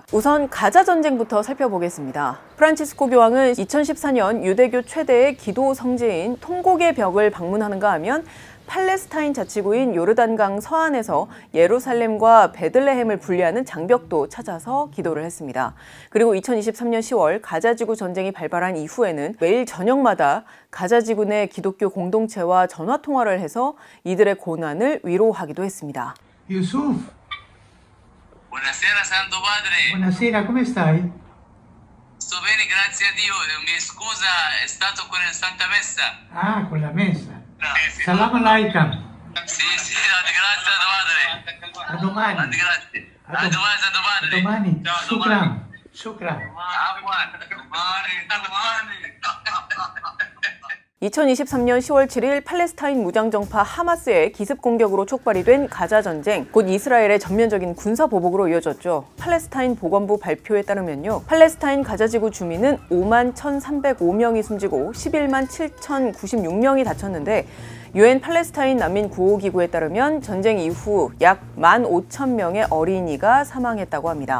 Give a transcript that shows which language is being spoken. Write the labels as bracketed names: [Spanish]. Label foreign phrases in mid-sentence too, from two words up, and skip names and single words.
[Korean] 우선 가자 전쟁부터 살펴보겠습니다. 프란치스코 교황은 2014년 유대교 최대의 기도 성지인 통곡의 벽을 방문하는가 하면 팔레스타인 자치구인 요르단강 서안에서 예루살렘과 베들레헴을 분리하는 장벽도 찾아서 기도를 했습니다. 그리고 2023년 10월 가자지구 전쟁이 발발한 이후에는 매일 저녁마다 가자지구 내 기독교 공동체와 전화통화를 해서 이들의 고난을 위로하기도 했습니다. [Italian] Yusuf. Buonasera Santo Padre. Buonasera, come stai? Sto bene, grazie a Dio. Mi scusa, è stato con il Santa Messa. Ah, con la messa. Grazie. [Arabic] سلام عليكم. [Italian] Sì, grazie Santo Padre. A domani. Grazie. A domani Santo Padre. A domani. Ciao, Shukran. domani. Shukran. domani. [Korean] 2023년 10월 7일 팔레스타인 무장정파 하마스의 기습 공격으로 촉발이 된 가자 전쟁, 곧 이스라엘의 전면적인 군사 보복으로 이어졌죠. 팔레스타인 보건부 발표에 따르면요, 팔레스타인 가자지구 주민은 5만 1,305명이 숨지고 11만 7,096명이 다쳤는데 UN 팔레스타인 난민 구호기구에 따르면 전쟁 이후 약 15,000명의 어린이가 사망했다고 합니다.